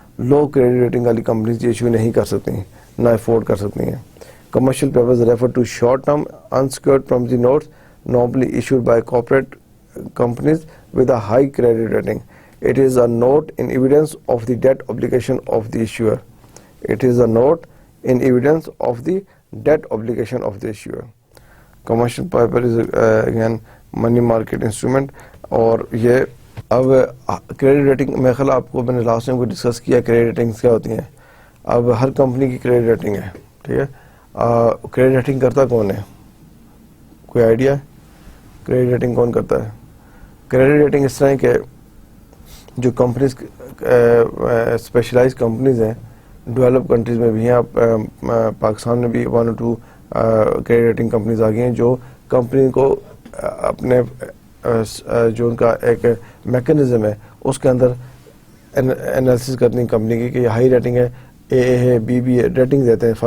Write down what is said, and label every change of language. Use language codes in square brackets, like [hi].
[ur] لو credit rating والی companies یہ issue نہیں کر سکتی ہیں, نہ افورڈ کر سکتی ہیں. [en] Commercial papers refer to short term unsecured promissory notes normally issued by corporate companies with a high credit rating. It is a note in evidence of the debt obligation of the issuer. It is a note in evidence of the debt obligation of the issuer. Commercial paper is again money market instrument. [ur] اور یہ اب credit rating میں خیال آپ کو میں نے last time کو ڈسکس کیا کریڈٹ ریٹنگس کیا ہوتی ہیں. اب ہر کمپنی کی کریڈٹ ریٹنگ ہے. ٹھیک ہے. کریڈٹ ریٹنگ کرتا کون ہے؟ کوئی آئیڈیا ہے کریڈٹ ریٹنگ کون کرتا ہے؟ کریڈٹ ریٹنگ اس طرح کہ جو کمپنیز اسپیشلائز کمپنیز ہیں ڈیولپ کنٹریز میں بھی ہیں, پاکستان میں بھی 1 or 2 کریڈٹ ریٹنگ کمپنیز آ گئی ہیں جو کمپنی کو اپنے جو ان کا ایک میکانزم ہے اس کے اندر انالیسس کرنی کمپنی کی کہ یہ ہائی ریٹنگ ہے, اے ہے, بی بی ہے, ریٹنگ دیتے ہیں.